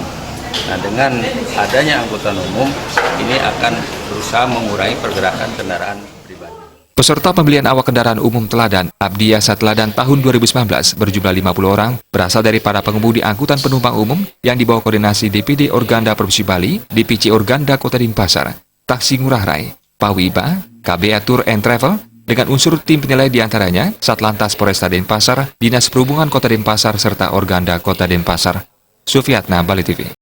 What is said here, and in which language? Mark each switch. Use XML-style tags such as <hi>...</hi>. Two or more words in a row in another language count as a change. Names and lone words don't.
<id>Nah, dengan adanya angkutan umum, ini akan berusaha mengurangi pergerakan kendaraan pribadi. Peserta pemilihan awak kendaraan umum teladan Abdi Yase Teladan tahun 2019 berjumlah 50 orang berasal dari para pengemudi angkutan penumpang umum yang dibawa koordinasi DPD Organda Provinsi Bali, DPC Organda Kota Denpasar, Taksi Ngurah Rai, Pawiba, KBA Tour and Travel, dengan unsur tim penilai diantaranya Satlantas Polresta Denpasar, Dinas Perhubungan Kota Denpasar, serta Organda Kota Denpasar. Sufiatna, Bali TV.</id>